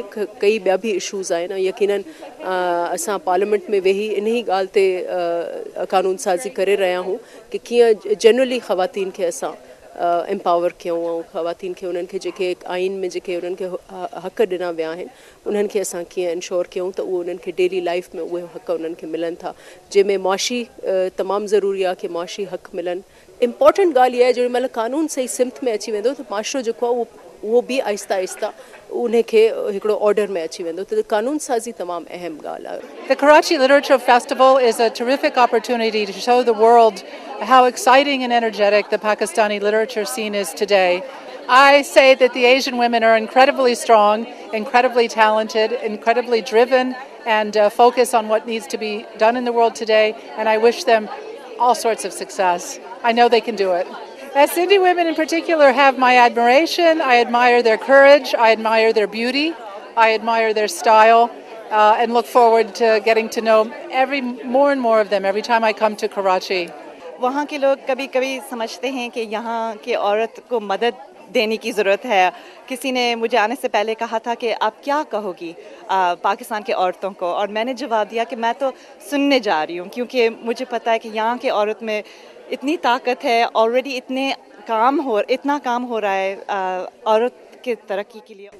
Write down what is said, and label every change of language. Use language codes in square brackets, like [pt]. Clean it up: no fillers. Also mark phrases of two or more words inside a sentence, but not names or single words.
[sd] कई ॿिया बि इशूज़ आहिनि ऐं यकीनन असां पार्लियामेंट में वेही इन ई ॻाल्हि ते कानून साज़ी करे रहिया आहियूं कि कीअं जनरली ख़वातीन खे असां एम्पावर कयूं ऐं ख़वातीन खे उन्हनि खे जेके आइन में जेके उन्हनि खे हक़ ॾिना विया आहिनि उन्हनि खे असां कीअं इंश्योर कयूं त उहो उन्हनि खे [en] daily life [sd] में उहे हक़ उन्हनि खे मिलनि था, जंहिंमें मुआशी तमामु ज़रूरी आहे कि मुआशी हक़ मिलनि। इम्पॉर्टेंट ॻाल्हि इहा आहे जेॾी महिल कानून सही सिमत में अची वेंदो त माशरो जेको आहे उहो बि आहिस्ता आहिस्ता उन्हें खे हिकिड़ो ऑर्डर में अची वेंदो, त कानून साज़ी तमामु अहम ॻाल्हि आहे। [en] The Karachi Literature Festival is a terrific opportunity to show the world how exciting and energetic the Pakistani literature scene is today. I say that the Asian women are incredibly strong, incredibly talented, incredibly driven, and focus on what needs to be done in the world today, and I wish them all sorts of success. I know they can do it. As Sindhi women in particular have my admiration, I admire their courage, I admire their beauty, I admire their style, and look forward to getting to know more and more of them every time I come to Karachi. [hi] वहाँ के लोग कभी कभी समझते हैं कि यहाँ के औरत को मदद देने की ज़रूरत है। किसी ने मुझे आने से पहले कहा था कि आप क्या कहोगी पाकिस्तान के औरतों को, और मैंने जवाब दिया कि मैं तो सुनने जा रही हूँ, क्योंकि मुझे पता है कि यहाँ के औरत में इतनी ताकत है, ऑलरेडी इतना काम हो रहा है औरत के तरक्की के लिए।